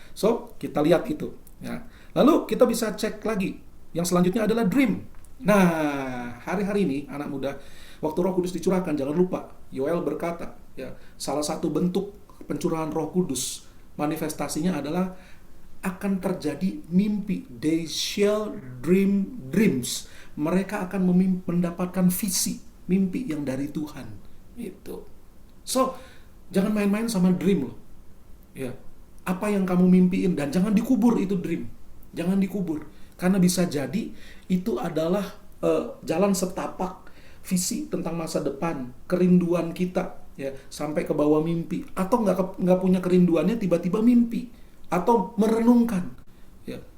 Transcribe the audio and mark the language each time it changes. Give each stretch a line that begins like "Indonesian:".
Indonesian: So kita lihat itu, ya. Lalu kita bisa cek lagi. Yang selanjutnya adalah dream. Nah, hari-hari ini anak muda, waktu Roh Kudus dicurahkan, jangan lupa Yoel berkata, ya, salah satu bentuk pencurahan Roh Kudus manifestasinya adalah akan terjadi mimpi.
English: They shall dream dreams.
Indonesian: Mereka akan mendapatkan visi, mimpi yang dari Tuhan. Itu. So, jangan main-main sama dream loh. Ya. Apa yang kamu mimpiin, dan jangan dikubur itu dream. Jangan dikubur. Karena bisa jadi itu adalah jalan setapak visi tentang masa depan, kerinduan kita, ya, sampai ke bawah mimpi, atau nggak punya kerinduannya tiba-tiba mimpi, atau merenungkan. Ya.